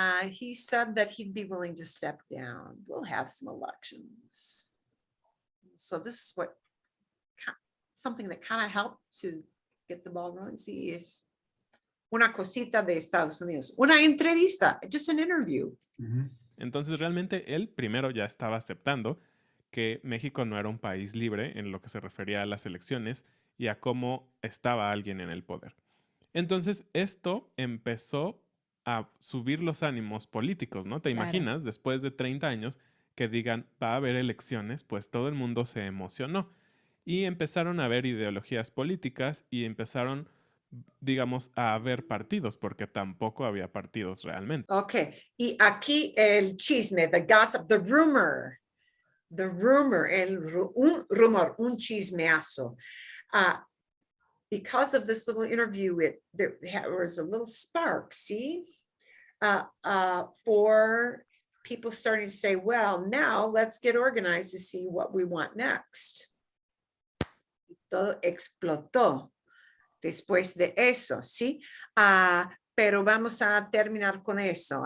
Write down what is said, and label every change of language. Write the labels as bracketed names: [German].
[English] He said that he'd be willing to step down. We'll have some elections. So this is what something that kind of helped to get the ball rolling. [Spanish] Sí, es una cosita de Estados Unidos. Una entrevista, [English] just an interview. [Spanish] Entonces realmente él primero ya estaba aceptando que México no era un país libre en lo que se refería a las elecciones y a cómo estaba alguien en el poder. Entonces esto empezó a subir los ánimos políticos, ¿no? ¿Te imaginas después de 30 años que digan va a haber elecciones? Pues todo el mundo se emocionó y empezaron a haber ideologías políticas y empezaron, digamos, a haber partidos porque tampoco había partidos realmente. Ok, y aquí el chisme, [English] the gossip, the rumor, [Spanish] un rumor, un chismeazo. [English] Because of this little interview, there was a little spark, see, for people starting to say, well, now let's get organized to see what we want next. [Spanish] Y todo explotó después de eso, ¿sí? Pero vamos a terminar con eso.